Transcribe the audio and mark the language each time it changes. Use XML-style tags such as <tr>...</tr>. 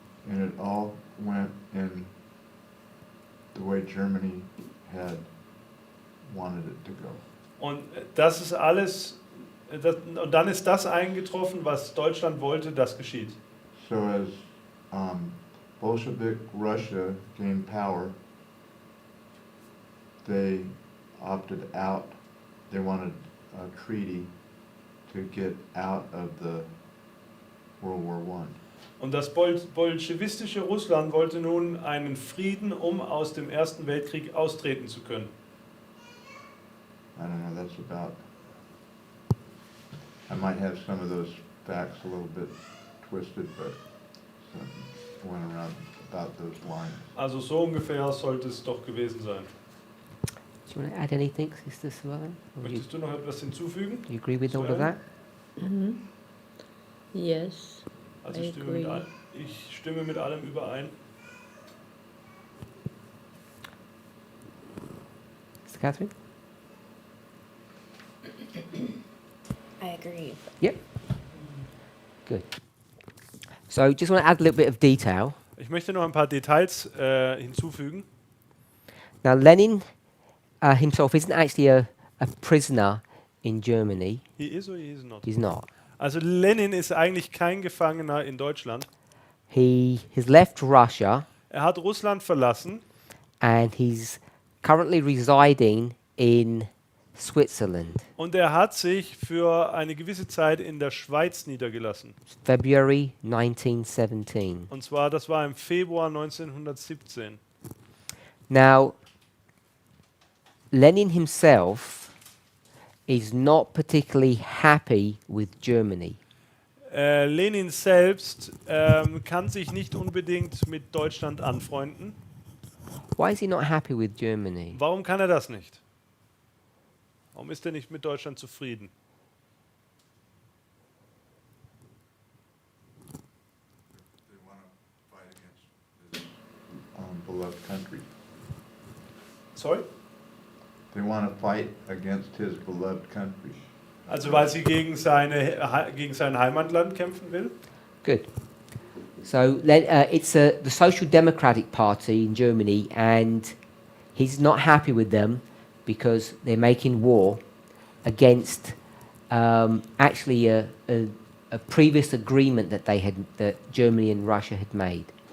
<en>And it all went in the way Germany had wanted it to go.</en> <de>Und das ist alles, und dann ist das eingetroffen, was Deutschland wollte, das geschieht.</de> <en>So as Bolshevik Russia gained power, they opted out. They wanted a treaty to get out of the World War I.</en> <de>Und das bolschewistische Russland wollte nun einen Frieden, um aus dem Ersten Weltkrieg austreten zu können.</de> <en>I don't know, that's about, I might have some of those facts a little bit twisted, but something went around about those lines.</en> <de>Also so ungefähr sollte es doch gewesen sein.</de> <en>Do you want to add anything, Sister Suellen? Or</en> <de>Möchtest du noch etwas hinzufügen?</de> <en>do you agree with all of that? Yes.</en> <de>Also</de> <en>I agree.</en> <de>ich stimme mit allem überein.</de> <en>Sister Catherine? I agree. Yep. Good. So just want to add a little bit of detail.</en> <de>Ich möchte noch ein paar Details hinzufügen.</de> <en>Now Lenin himself isn't actually a prisoner in Germany. He is or he is not? He's not.</en> <de>Also Lenin ist eigentlich kein Gefangener in Deutschland.</de> <en>He has left Russia</en> <de>Er hat Russland verlassen</de> <en>and he's currently residing in Switzerland.</en> <de>und er hat sich für eine gewisse Zeit in der Schweiz niedergelassen.</de> <en>February 1917.</en> <de>Und zwar, das war im Februar 1917.</de> <en>Now, Lenin himself is not particularly happy with Germany.</en> <de>Lenin selbst kann sich nicht unbedingt mit Deutschland anfreunden.</de> <en>Why is he not happy with Germany?</en> <de>Warum kann er das nicht? Warum ist er nicht mit Deutschland zufrieden?</de> <en>They want to fight against his beloved country. Sorry? They want to fight against his beloved country.</en> <de>Also weil sie gegen sein Heimatland kämpfen will?</de> <en>Good. So it's the Social Democratic Party in Germany, and he's not happy with them because they're making war against actually a previous agreement that Germany and Russia had made.</en>